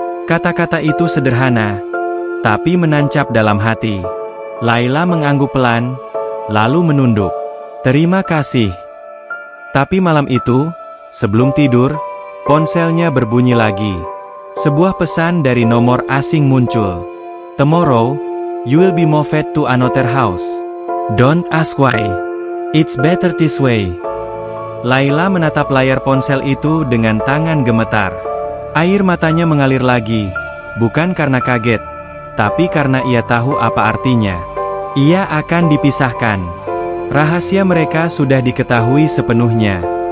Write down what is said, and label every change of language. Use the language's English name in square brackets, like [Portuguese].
[Indonesian] Kata-kata itu sederhana, tapi menancap dalam hati. Laila mengangguk pelan, lalu menunduk. Terima kasih. Tapi malam itu, sebelum tidur, ponselnya berbunyi lagi. Sebuah pesan dari nomor asing muncul. [English] Tomorrow, you will be moved to another house. Don't ask why. It's better this way. [Indonesian] Laila menatap layar ponsel itu dengan tangan gemetar. Air matanya mengalir lagi, bukan karena kaget, tapi karena ia tahu apa artinya. Ia akan dipisahkan. Rahasia mereka sudah diketahui sepenuhnya.